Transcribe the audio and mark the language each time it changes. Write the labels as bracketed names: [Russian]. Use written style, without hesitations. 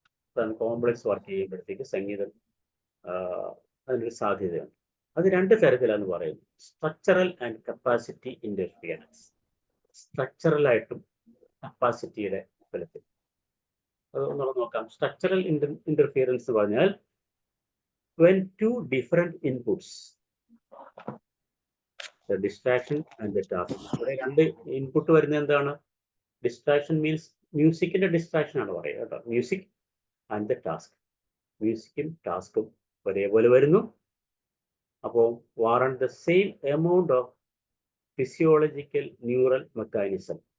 [Malayalam] അതാണ് complex work ചെയ്യുമ്പോഴത്തേക്ക് സംഗീതം അതിനൊരു സാധ്യതയുണ്ട്. അത് രണ്ട് തരത്തിലാന്ന് പറയുന്നത്, സ്ട്രക്ചറൽ ആൻഡ് കപ്പാസിറ്റി ഇന്റർഫിയറൻസ്. സ്ട്രക്ചറലായിട്ടും കപ്പാസിറ്റിയുടെ ഫലത്തിൽ അത് ഒന്നുകൂടെ നോക്കാം. [English] structural interference [Malayalam] എന്ന് പറഞ്ഞാൽ [English] when two different inputs, the distraction and the task. [Malayalam] ഇവിടെ രണ്ട് ഇൻപുട്ട് വരുന്നത് എന്താണ്? ഡിസ്ട്രാക്ഷൻ മീൻസ് മ്യൂസിക്കിന്റെ ഡിസ്ട്രാക്ഷൻ ആണ് പറയുക കേട്ടോ. [English] music and the task, [Malayalam] മ്യൂസിക്കും ടാസ്കും ഒരേപോലെ വരുന്നു. [English] അപ്പോൾ warrant the same amount of physiological neural mechanism.